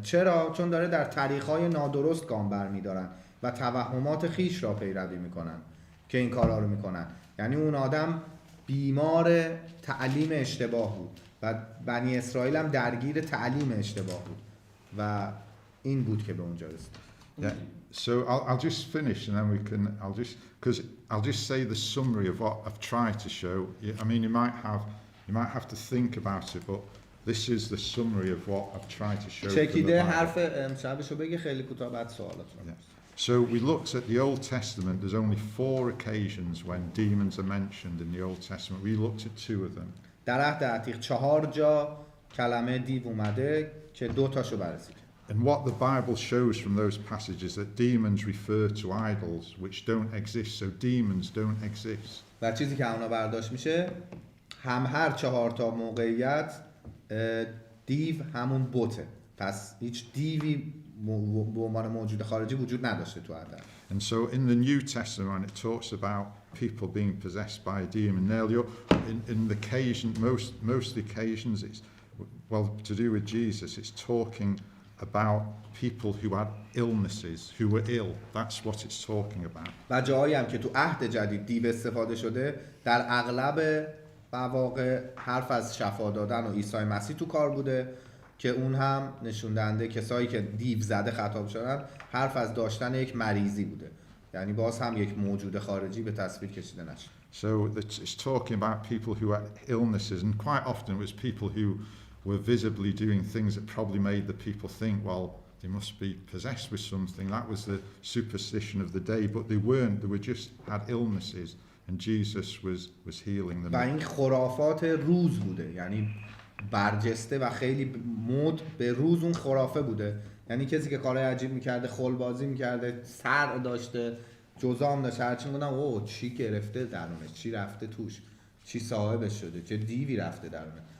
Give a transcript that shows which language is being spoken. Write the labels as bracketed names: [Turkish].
[Persian] چرا؟ چون داره در طریق‌های نادرست گام برمی‌دارن و توهمات خیش را پیروی میکنن که این کارا رو میکنن. یعنی اون آدم بیمار تعلیم اشتباه بود و بنی اسرائیل هم درگیر تعلیم اشتباه بود و این بود که به اونجا رسید. [English] Yeah. So I'll just finish and then I'll just say the summary of what I've tried to show. I mean, you might have to think about it, but this is the summary of what I've tried to show. [Persian] چکیده حرف امشبشو بگه خیلی کوتاه بعد سوالاتون. [English] So we looked at the Old Testament. There's only 4 occasions when demons are mentioned in the Old Testament. We looked at 2 of them. [Persian] در عهد عتیق 4 جا کلمه دیو اومده که 2 تاشو بررسی کردیم. [English] And what the Bible shows from those passages that demons refer to idols which don't exist. So demons don't exist. [Persian] و چیزی که اونا برداشت میشه هر 4 تا موقعیت دیو همون بته. پس هیچ دیوی به عنوان موجود خارجی وجود نداشته تو عهد. [English] And so in the New Testament it talks about people being possessed by a demon. In the occasion, most of the occasions it's well, to do with Jesus, it's talking about people who had illnesses, who were ill. That's what it's talking about. [Persian] و جایی هم که تو عهد جدید دیو استفاده شده در اغلب مواقع حرف از شفا دادن و عیسی مسیح تو کار بوده که اون هم نشون دهنده کسایی که دیو زده خطاب شدن حرف از داشتن یک مریضی بوده، یعنی باز هم یک موجود خارجی به تصویر کشیده نشه. [English] So it's talking about people who had illnesses, and quite often it was people who were visibly doing things that probably made the people think, well, they must be possessed with something. That was the superstition of the day, but they weren't. They were just had illnesses, and Jesus was healing them. [Persian] و این خرافات روز بوده، یعنی برجسته و خیلی مد به روز اون خرافه بوده، یعنی کسی که کارهای عجیب میکرده، خلبازی میکرده، سر داشته، جزام داشته، هرچی میگفتن اوه چی گرفته درونش، چی رفته توش، چی صاحبش شده، چه دیوی رفته درونه.